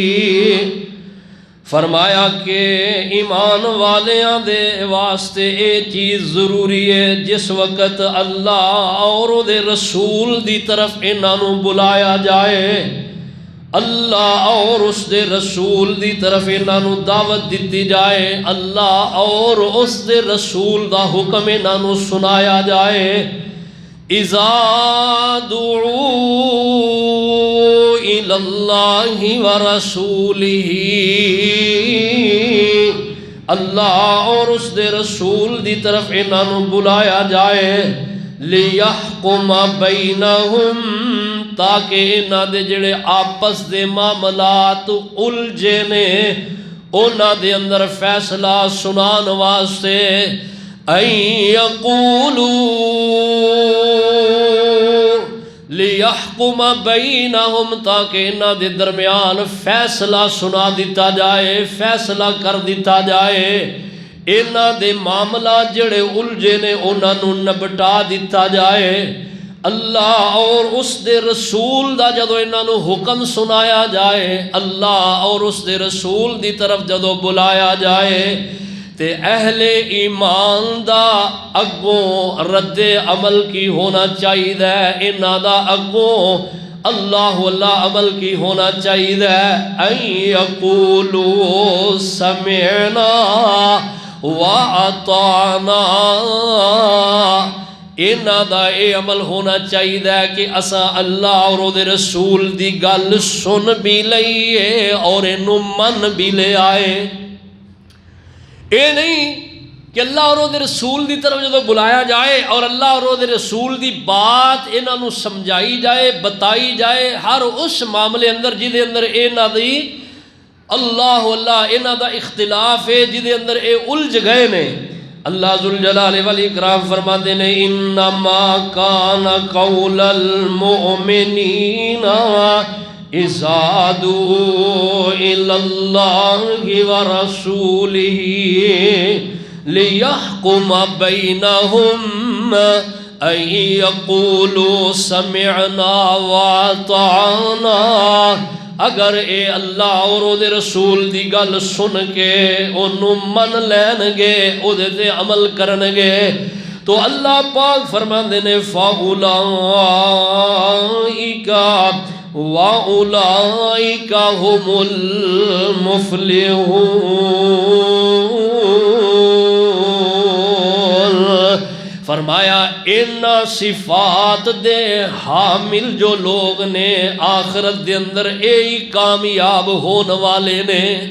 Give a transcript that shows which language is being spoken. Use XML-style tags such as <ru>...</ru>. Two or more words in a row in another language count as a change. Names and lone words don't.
<pa>فرمایا کہ ایمان والیاں دے واسطے اے چیز ضروری ہے جس وقت اللہ اور دے رسول دی طرف انہاں نو بلایا جائے، اللہ اور اس دے رسول دی طرف انہوں دعوت دیتی جائے، اللہ اور اس دے رسول دا حکم انہوں سنایا جائے۔</pa> <ar>اذا دعوا الى اللہ ورسولہ،</ar> <pa>اللہ اور اس دے رسول دی طرف انہوں بلایا جائے،</pa> <ar>لیحکم بینہم،</ar> <pa>تاکہ انہاں دے جڑے آپس دے معاملات الجھے نے انہاں دے اندر فیصلہ سنان واسطے، این</pa> <ar>یقولوا، لیحکم بینہم،</ar> <pa>تاکہ انہاں دے درمیان فیصلہ سنا دیتا جائے، فیصلہ کر دیتا جائے، انہاں دے معاملہ جڑے الجھے نے انہاں نو نبٹا دیتا جائے۔ اللہ اور اس دے رسول دا جدو انہاں نو حکم سنایا جائے، اللہ اور اس دے رسول دی طرف جدو بلایا جائے، تے اہل ایمان دا اگوں رد عمل کی ہونا چاہیے، انہاں دا اگوں اللہ عمل کی ہونا چاہیے۔</pa> <ar>ان یقولوا سمعنا وَأَطَعْنَا،</ar> <pa>انہاں دا اے عمل ہونا چاہیے کہ اسا اللہ اور او دے رسول دی گل سن بھی لئیے اور انہوں من بھی لے آئے۔ اے نہیں کہ اللہ اور او دے رسول دی طرف جدو بلایا جائے اور اللہ اور او دے رسول دی بات انہوں سمجھائی جائے، بتائی جائے، ہر اس معاملے اندر جدے اندر انہاں دی اللہ انہاں دا اختلاف ہے، جدے اندر اے الجھ گئے نے۔</pa> <ur>اللہ ذوالجلال والاکرام فرماتے ہیں</ur> <ar>انما کان قول المؤمنین اذا دعوا الی اللہ ورسولہ لیحکم بینہم ان یقولوا سمعنا واطعنا،</ar> <pa>اگر اے اللہ اور او دے رسول دی گل سن کے انہوں من لین گے، او دے تے عمل کرن گے، تو اللہ پاک فرماندے نے</pa> <ar>فَأُولَئِكَ وَأُولَئِكَ هُمُ الْمُفْلِحُونَ۔</ar> <pa>فرمایا ان صفات دے حامل جو لوگ نے آخرت دے اندر اے ہی کامیاب ہون والے نے۔</pa>